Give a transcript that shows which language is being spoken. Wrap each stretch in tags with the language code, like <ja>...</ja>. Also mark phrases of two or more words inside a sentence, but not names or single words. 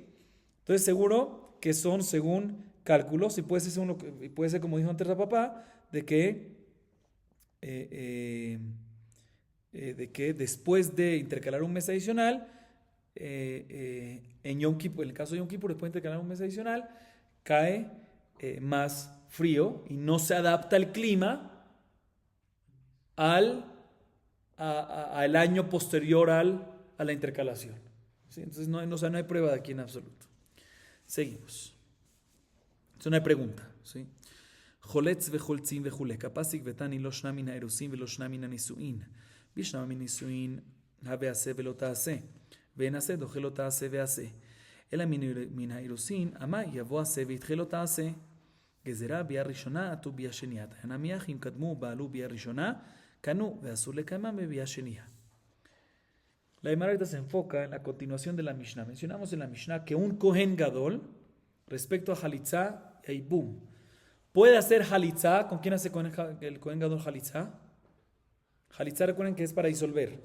<es>Entonces seguro que son según cálculos y puede ser como dijo antes la papá, de que después de intercalar un mes adicional, en Yom Kippur, en el caso de Yom Kippur, después de intercalar un mes adicional, cae más frío y no se adapta el clima al año posterior a la intercalación. ¿Sí? Entonces no hay prueba de aquí en absoluto. Seguimos. Es una pregunta. ¿Sí?</es> <he>חולץ וחולצים וכולי, כפסיק ותני לא שנה מן האירוסין ולא שנה מן הנישואין. בשנה מן הנישואין הווה עשה ולא תעשה, ואין עשה דוחה לא תעשה ועשה. אלא מן האירוסין אמה יבוא עשה וידחה לא תעשה. גזירה ביאה ראשונה עטו ביאה שנייה. הנמיח אם קדמו בעלו ביאה ראשונה, קנו ואסור לקיימם בביאה שנייה.</he> <es>La Gemara ahorita se enfoca en la continuación de la Mishnah. Mencionamos en la Mishnah que un</es> <he>Kohen Gadol,</he> <es>respecto a Halitzá y Ibum, puede hacer Halitzá. ¿Con quién hace el</es> <he>Kohen Gadol</he> <es>Halitzá? Halitzá, recuerden que es para disolver.</es>